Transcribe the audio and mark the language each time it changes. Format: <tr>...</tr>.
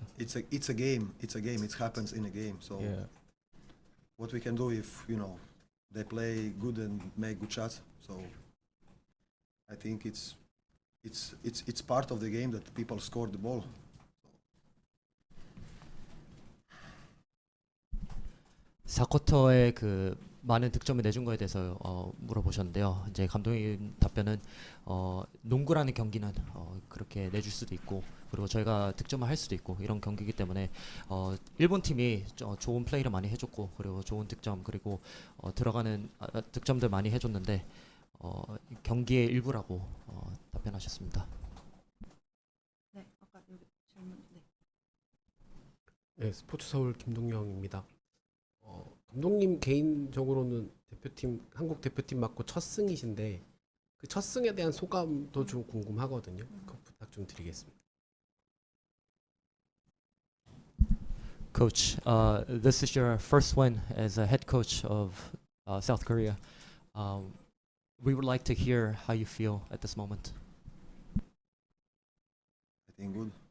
<en>It's a game. It's a game. It happens in a game. So Yeah. what we can do if they play good and make good shots. So I think it's part of the game that people score the ball.</en> <ko>4쿼터에 그 많은 득점을 내준 거에 대해서 물어보셨는데요. 이제 감독님 답변은 농구라는 경기는 그렇게 내줄 수도 있고 그리고 저희가 득점을 할 수도 있고 이런 경기이기 때문에 일본 팀이 좋은 플레이를 많이 해줬고 그리고 좋은 득점 그리고 들어가는 득점들 많이 해줬는데 경기의 일부라고 답변하셨습니다. 네, 아까 여기 질문. 네. 네, 스포츠 서울 김동영입니다. 감독님 개인적으로는 대표팀 한국 대표팀 맡고 첫 승이신데 그 첫 승에 대한 소감도 좀 궁금하거든요. 그 부탁 좀 드리겠습니다.</ko> <en>Coach, this is your first win as a head coach of South Korea. We would like to hear how you feel at this moment. I think good.</en>